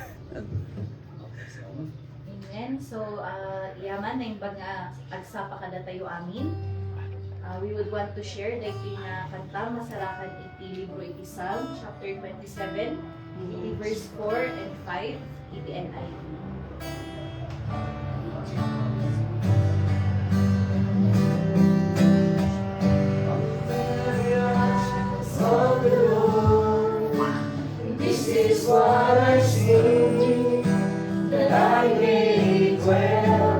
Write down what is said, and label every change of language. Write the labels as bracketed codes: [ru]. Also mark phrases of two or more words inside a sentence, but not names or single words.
[ilo] Amen. So, yaman na yung nga agsapa kada tayo amin. [en] We would want to share the [ilo] kanta masarakan iti libro iti [en] Psalm chapter 27, iti verse 4 and 5, iti NIV. This is what I sing, that I may dwell